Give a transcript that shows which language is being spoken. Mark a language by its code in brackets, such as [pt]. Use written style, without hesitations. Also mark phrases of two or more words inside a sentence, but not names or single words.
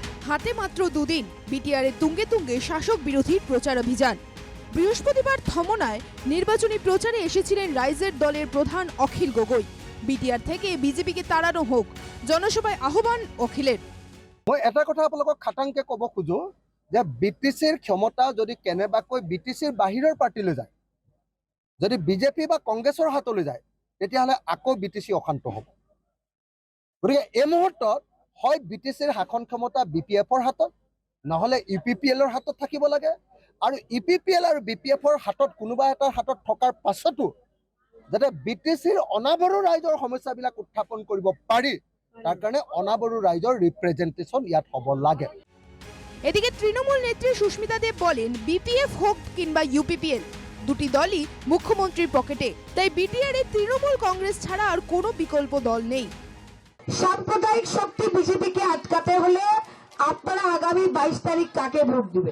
[bn] হাতে মাত্র দুদিন বিটিআরের তুঙ্গে তুঙ্গে শাসক বিরোধীর প্রচার অভিযান। বৃহস্পতিবার ধমনায় নির্বাচনী প্রচারে এসেছিলেন রাইজের দলের প্রধান অখিল গগৈ। বিটিআর থেকে বিজেপিকে তাড়ানো হোক, জনসভায় আহ্বান অখিলের। [as] মই এটা কথা আপোনালোকক খাটাংকে ক'ব খোজো যে বিটিচিৰ ক্ষমতা যদি কেনেবাকৈ বিটিচিৰ বাহিৰৰ পাৰ্টিলৈ যায়, যদি বিজেপি বা কংগ্ৰেছৰ হাতলৈ যায়, তেতিয়াহ'লে আকৌ বিটিচি অশান্ত হ'ব। গতিকে এই মুহূৰ্তত হয় বিটিচিৰ শাসন ক্ষমতা BPF-ৰ হাতত, নহ'লে UPPL-ৰ হাতত থাকিব লাগে। আৰু UPPL আৰু BPF-ৰ হাতত কোনোবা এটাৰ হাতত থকাৰ পাছতো যাতে বিটিচিৰ অনাবৰু ৰাইজৰ সমস্যাবিলাক উত্থাপন কৰিব পাৰি, তার কারণে অনাবরু রাইজর রিপ্রেজেন্টেশন ইয়াত হব লাগে। [bn] এদিকে তৃণমূল নেত্রী সুস্মিতা দেব বলেন, বিপিএফ হোক কিংবা UPPL দুটি দলই মুখ্যমন্ত্রীর পকেটে, তাই বিটিআর এ তৃণমূল কংগ্রেস ছাড়া আর কোনো বিকল্প দল নেই। সাম্প্রদায়িক শক্তি বিজেপিকে আটকাতে হলে আপনারা আগামী 22 তারিখ কাকে ভোট দিবেন?